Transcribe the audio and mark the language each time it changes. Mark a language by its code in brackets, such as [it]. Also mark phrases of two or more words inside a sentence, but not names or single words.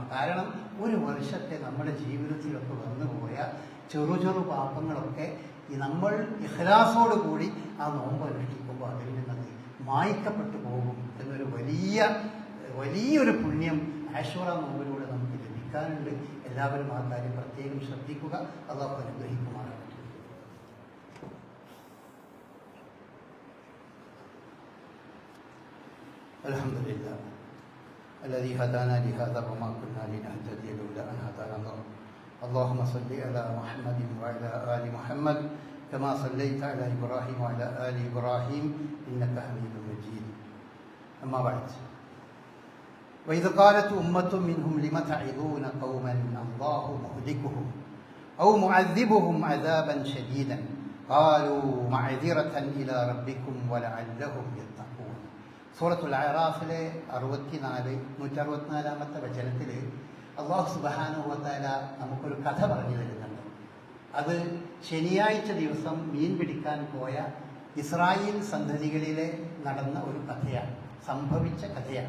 [ml] കാരണം ഒരു വർഷത്തെ നമ്മുടെ ജീവിതത്തിലൊക്കെ വന്നുപോയ ചെറു പാപങ്ങളൊക്കെ നമ്മൾ ഇഖ്ലാസോട് കൂടി ആ നോമ്പ് അനുഷ്ഠിക്കുമ്പോൾ അതിൽ നിന്നത് മായ്ക്കപ്പെട്ടു പോകും എന്നൊരു വലിയൊരു പുണ്യം ആഷൂറ നോമ്പിലൂടെ നമുക്ക് ലഭിക്കാനുണ്ട്. എല്ലാവരും ആ കാര്യം പ്രത്യേകം ശ്രദ്ധിക്കുക. അല്ലാഹു അനുഗ്രഹിക്കുമാറാകട്ടെ. [ar] അൽഹംദുലില്ലാ الذي هدانا لهذا وما كنا لنهتدي لولا أن هدانا الله. اللهم صل على محمد وعلى آل محمد كما صليت على إبراهيم وعلى آل إبراهيم إنك حميد مجيد. أما بعد. وإذ قالت أمة منهم لم تعظون قوما الله مهلكهم أو معذبهم عذابا شديدا قالوا معذرة إلى ربكم ولعلهم يتقون. [ml] സൂറത്തുൽ അഅറാഫിലെ 164-164 വചനത്തിൽ [ar] الله سبحانه وتعالى [ml] നമുക്കൊരു കഥ പറഞ്ഞു തരുന്നുണ്ട്. അത് ശനിയാഴ്ച ദിവസം മീൻ പിടിക്കാൻ പോയ ഇസ്രായേൽ സന്തതികളിലെ നടന്ന ഒരു കഥയാണ്, സംഭവിച്ച കഥയാണ്.